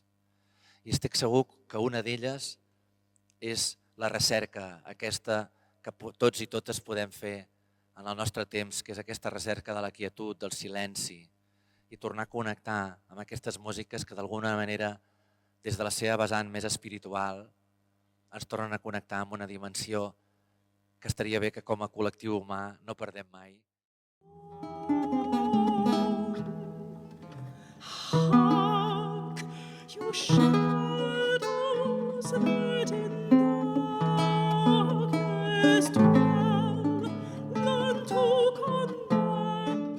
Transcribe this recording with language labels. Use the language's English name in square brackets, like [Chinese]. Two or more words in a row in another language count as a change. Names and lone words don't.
[Catalan] I estic segur que una d'elles és la recerca, aquesta que tots i totes podem fer en el nostre temps, que és aquesta recerca de la quietud, del silenci, i tornar a connectar amb aquestes músiques que d'alguna manera, des de la seva vessant més espiritual, ens tornen a connectar amb una dimensió que estaria bé que com a col·lectiu humà no perdem mai. [English] Hark, you shadows that in darkness dwell, learn to condemn.